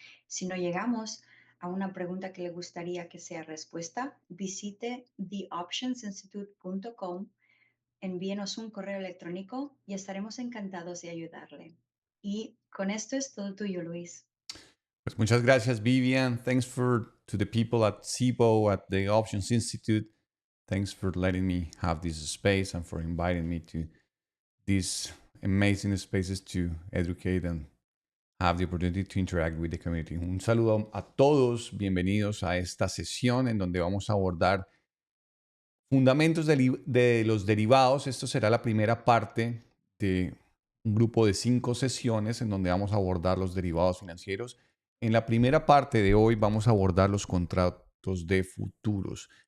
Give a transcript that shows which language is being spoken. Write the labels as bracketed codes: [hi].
[es] Si no llegamos a una pregunta que le gustaría que sea respuesta, visite theoptionsinstitute.com, envíenos un correo electrónico y estaremos encantados de ayudarle. Y con esto es todo tuyo, Luis. Pues muchas gracias, Vivian. [en] Thanks to the people at CIBO, at the Options Institute. Thanks for letting me have this space and for inviting me to these amazing spaces to educate and have the opportunity to interact with the community. [es] Un saludo a todos, bienvenidos a esta sesión en donde vamos a abordar fundamentos de los derivados. Esto será la primera parte de un grupo de 5 sesiones en donde vamos a abordar los derivados financieros. En la primera parte de hoy vamos a abordar los contratos de futuros.